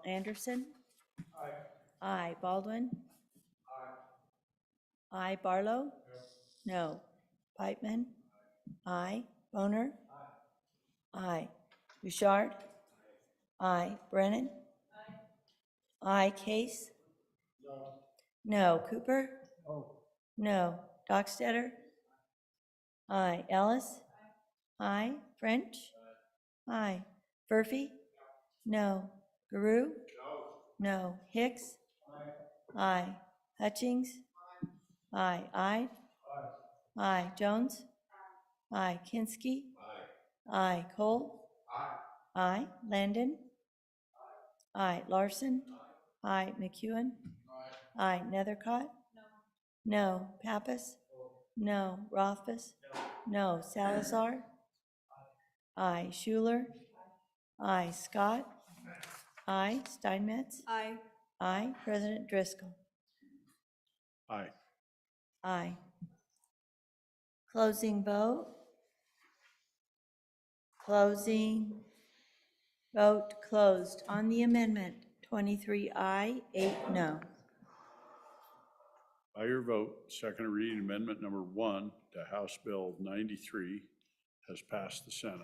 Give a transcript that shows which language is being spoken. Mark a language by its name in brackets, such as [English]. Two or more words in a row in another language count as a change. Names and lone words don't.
[English] Anderson? Aye. Aye. Baldwin? Aye. Aye. Barlow? No. Pipeman? Aye. Boner? Aye. Bouchard? Aye. Brennan? Aye. Case? No. Cooper? No. Dockstetter? Aye. Ellis? Aye. French? Aye. Murphy? No. Guru? No. Hicks? Aye. Hutchings? Aye. Ide? Aye. Jones? Aye. Kinski? Aye. Cole? Aye. Landon? Aye. Larson? Aye. McEwen? Aye. Nethercott? No. Pappas? No. Rothfuss? No. Salazar? Aye. Schuler? Aye. Scott? Aye. Steinmetz? Aye. Aye. President Driscoll? Aye. Aye. Closing vote. Closing. Vote closed on the amendment. 23 aye, 8 no. By your vote, second reading amendment number 1 to House Bill 93 has passed the Senate.